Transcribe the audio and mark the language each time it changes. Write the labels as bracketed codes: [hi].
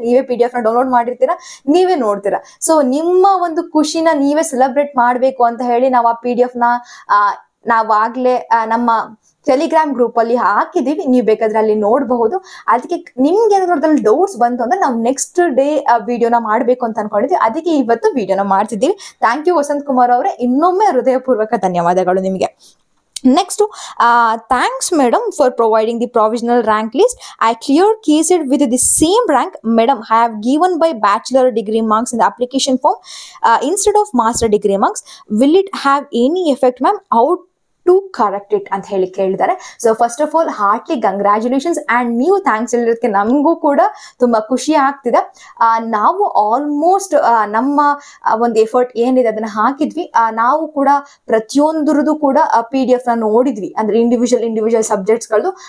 [kn] ನೀವೇ PDF ನ download ಮಾಡಿರ್ತೀರಾ, ನೀವೇ ನೋಡ್ತೀರಾ. ಸೊ ನಿಮ್ಮ ಒಂದು ಖುಷಿನ ನೀವೇ ಸೆಲೆಬ್ರೇಟ್ ಮಾಡ್ಬೇಕು ಅಂತ ಹೇಳಿ ನಾವು ಆ PDF ನ ನಾವಾಗ್ಲೇ ನಮ್ಮ ಟೆಲಿಗ್ರಾಮ್ ಗ್ರೂಪ್ ಅಲ್ಲಿ ಹಾಕಿದೀವಿ, ನೀವು ಬೇಕಾದ್ರೆ ಅಲ್ಲಿ ನೋಡಬಹುದು. ಅದಕ್ಕೆ ನಿಮ್ಗೆ ಏನಾದ್ರು ಡೌಟ್ಸ್ ಬಂತು ಅಂದ್ರೆ ನಾವು ನೆಕ್ಸ್ಟ್ ಡೇ ವಿಡಿಯೋನ ಮಾಡ್ಬೇಕು ಅಂತ ಅನ್ಕೊಂಡಿದ್ವಿ, ಅದಕ್ಕೆ ಇವತ್ತು ವಿಡಿಯೋನ ಮಾಡ್ತಿದ್ದೀವಿ. ಥ್ಯಾಂಕ್ ಯು ವಸಂತ್ ಕುಮಾರ್ ಅವರೇ, ಇನ್ನೊಮ್ಮೆ ಹೃದಯಪೂರ್ವಕ ಧನ್ಯವಾದಗಳು ನಿಮಗೆ. [en] Next, thanks madam for providing the provisional rank list. I cleared KSET with the same rank. Madam, I have given by bachelor degree marks in the application form instead of master degree marks. Will it have any effect, ma'am? How to correct it [kn] ಅಂತ ಹೇಳಿ ಕೇಳಿದ್ದಾರೆ. So first of all Hartley congratulations and ನೀವು thanks ಹೇಳಿರೋದಕ್ಕೆ ನಮಗೂ ಕೂಡ ತುಂಬಾ ಖುಷಿ ಆಗ್ತಿದೆ. ನಾವು ಆಲ್ಮೋಸ್ಟ್ ನಮ್ಮ ಒಂದು ಎಫರ್ಟ್ ಏನಿದೆ ಅದನ್ನ ಹಾಕಿದ್ವಿ. ನಾವು ಕೂಡ ಪ್ರತಿಯೊಂದರದು ಕೂಡ PDF ನ ನೋಡಿದ್ವಿ, ಅಂದ್ರೆ ಇಂಡಿವಿಜುವಲ್ ಸಬ್ಜೆಕ್ಟ್ಸ್ಗಳದ್ದು.